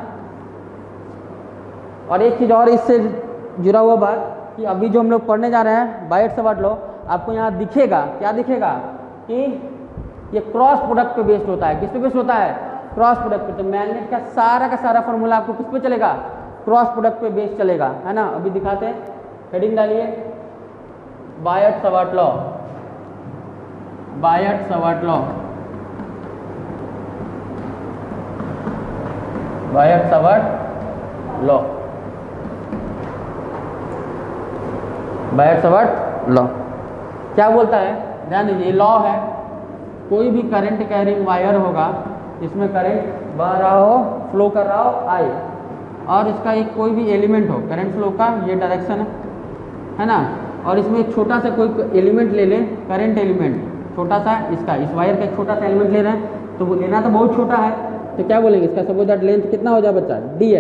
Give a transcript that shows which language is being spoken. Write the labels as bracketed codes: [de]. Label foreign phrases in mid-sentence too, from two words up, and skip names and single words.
[hi] और एक चीज़ और इससे जुड़ा हुआ बात कि अभी जो हम लोग पढ़ने जा रहे हैं बायट सवाट लो, आपको यहाँ दिखेगा, क्या दिखेगा कि ये [en] cross product [hi] पे बेस्ड होता है। किस पे बेस्ड होता है, [en] cross product [hi] पे। तो मैग्नेट का सारा फॉर्मूला आपको किस पे चलेगा, [en] cross product [hi] पे बेस्ड चलेगा, है ना। अभी दिखाते हैं, हेडिंग डालिए, बायट सवाट लॉ, बायट सवाट लॉ, बायट सवाट लॉ, बायट सवाट लॉ क्या बोलता है, ध्यान दीजिए, लॉ है, कोई भी [en] current carrying wire [hi] होगा इसमें करंट बह रहा हो, फ्लो कर रहा हो आई, और इसका एक कोई भी एलिमेंट हो, [en] current flow [hi] का ये डायरेक्शन है ना, और इसमें एक छोटा सा कोई एलिमेंट ले लें, [en] current element [hi] छोटा सा, इसका इस वायर का एक छोटा सा एलिमेंट ले रहे हैं, तो वो लेना तो बहुत छोटा है, तो क्या बोलेंगे इसका, [en] suppose that length [hi] कितना हो जाए बच्चा, DL।